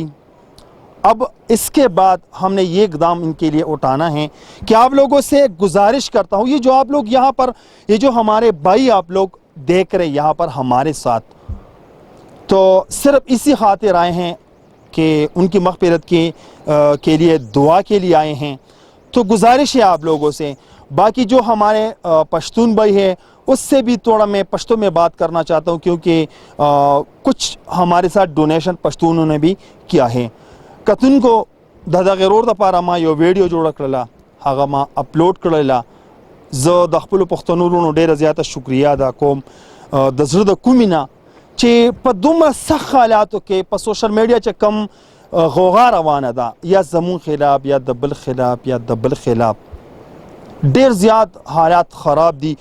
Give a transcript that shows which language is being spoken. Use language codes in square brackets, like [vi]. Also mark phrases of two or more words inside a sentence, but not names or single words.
[ur] اب اس کے بعد ہم نے یہ اقدام ان کے لیے اٹھانا ہے کہ آپ لوگوں سے گزارش کرتا ہوں، یہ جو آپ لوگ یہاں پر، یہ جو ہمارے بھائی آپ لوگ دیکھ رہے یہاں پر ہمارے ساتھ، تو صرف اسی خاطر آئے ہیں کہ ان کی مغفرت کے لیے دعا کے لیے آئے ہیں۔ تو گزارش ہے آپ لوگوں سے۔ باقی جو ہمارے پشتون بھائی ہے اس سے بھی تھوڑا میں پشتو میں بات کرنا چاہتا ہوں، کیونکہ کچھ ہمارے ساتھ ڈونیشن پشتونوں نے بھی کیا ہے۔ [ps] کتن کو دادا غرور د پاره ما یو ویډیو جوړ کړله، هغه ما اپلوډ کړله۔ زه د خپل پښتنو وروڼو ډیره زیاته شکریا ادا کوم د زړه د کومې نه، چې په دومره سخت حالاتو کې په [en] social media [ps] چې کم غوغا روانه ده، یا زمون خلاف یا د بل خلاف یا د بل خلاف، ډیر زیات حالات خراب دي۔